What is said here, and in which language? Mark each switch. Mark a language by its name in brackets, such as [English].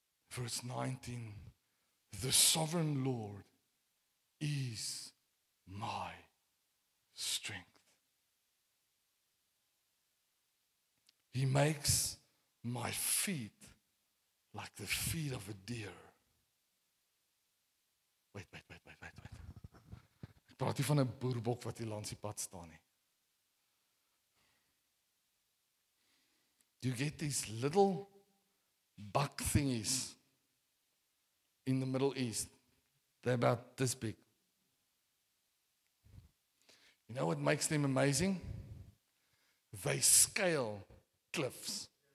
[English] Verse 19, the sovereign Lord is my strength. He makes my feet like the feet of a deer. Wait. [Afrikaans] Ek praat nie van 'n boerbok wat hier langs die pad staan nie. [English] You get these little buck thingies in the Middle East. They're about this big. You know what makes them amazing? They scale cliffs.